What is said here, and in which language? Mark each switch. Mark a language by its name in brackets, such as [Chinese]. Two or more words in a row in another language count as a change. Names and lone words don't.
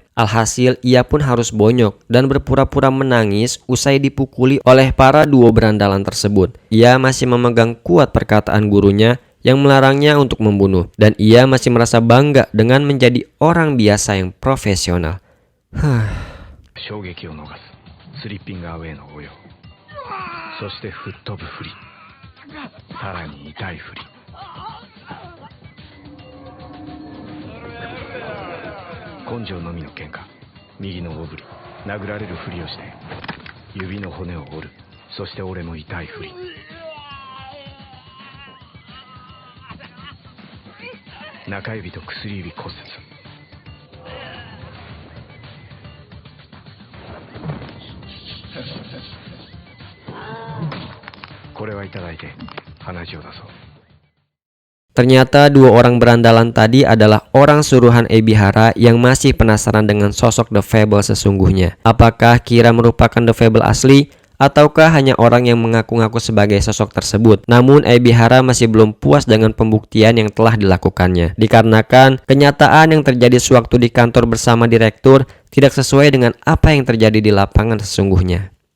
[Indonesian] Alhasil ia pun harus bonyok dan berpura-pura menangis usai dipukuli oleh para duo berandalan tersebut. Ia masih memegang kuat perkataan gurunya yang melarangnya untuk membunuh, dan ia masih merasa bangga dengan menjadi orang biasa yang profesional. [Japanese] 衝撃を逃すスリッピングアウェイの応用、そして吹っ飛ぶ振り、さらに痛い振り。根性のみの喧嘩、右の大振り、殴られるふりをして指の骨を折る、そして俺も痛い振り。中指と薬指骨折。これはいただいて話を出そう。 [Indonesian] Ternyata dua orang berandalan tadi adalah orang suruhan Ebihara yang masih penasaran dengan sosok The Fable sesungguhnya. Apakah Kira merupakan The Fable asli, ataukah hanya orang yang mengaku-ngaku sebagai sosok tersebut? Namun Ebihara masih belum puas dengan pembuktian yang telah dilakukannya, dikarenakan kenyataan yang terjadi sewaktu di kantor bersama direktur tidak sesuai dengan apa yang terjadi di lapangan sesungguhnya.